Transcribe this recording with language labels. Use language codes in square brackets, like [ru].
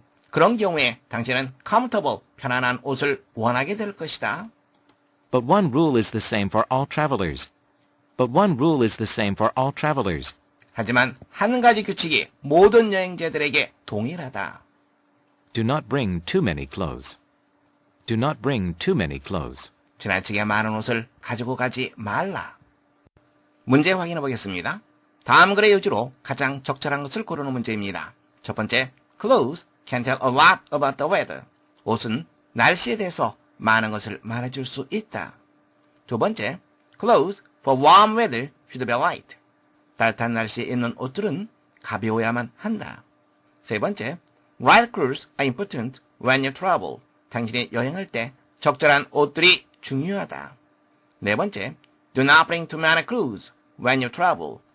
[ko] 그런 경우에 당신은 comfortable, 편안한 옷을 원하게 될 것이다. [en] But one rule is the same for all travelers. But one rule is the same for all travelers. [ko] 하지만 한 가지 규칙이 모든 여행자들에게 동일하다. [en] Do not bring too many clothes. Do not bring too many clothes. [ko] 지나치게 많은 옷을 가지고 가지 말라. 문제 확인해 보겠습니다. 다음 글의 요지로 가장 적절한 것을 고르는 문제입니다. 첫 번째, [en] clothes can tell a lot about the weather. [ko] 옷은 날씨에 대해서 많은 것을 말해줄 수 있다. 두 번째, [en] clothes for warm weather should be light. [ko] 따뜻한 날씨에 입는 옷들은 가벼워야만 한다. 세 번째, [en] right clothes are important when you travel. [ko] 당신이 여행할 때 적절한 옷들이 중요하다. 네 번째, [en] do not bring too many clothes when you travel.